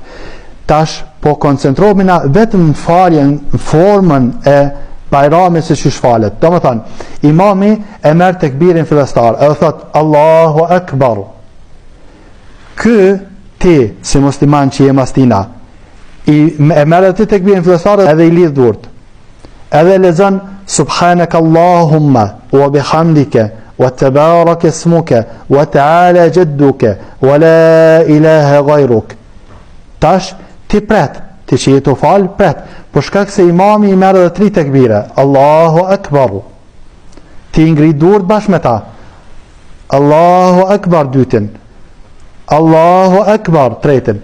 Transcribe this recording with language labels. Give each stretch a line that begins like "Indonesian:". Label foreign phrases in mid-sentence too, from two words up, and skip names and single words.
Albanian: Tash po koncentrohemi vetëm në faljen, në formën e Bajramit se qysh falet. Do më thonë, imami e merr tekbirin fillestar, edhe thot
Arabic: الله أكبر.
Albanian: Ky ti si musliman që je mas tina, e merr atë tekbirin fillestar edhe i lidh durt. Edhe lexon
Arabic: سبحانك اللهم وبحمدك وتبارك اسمك وتعالى جدك ولا إله غيرك.
Albanian: Tash ti pret, ti që je të fal, pret, për shkak se imami i merr edhe 3 tekbire.
Arabic: الله أكبر.
Albanian: Ti ngrit durt bashkë me ta.
Arabic: الله أكبر dytin. الله أكبر tretin.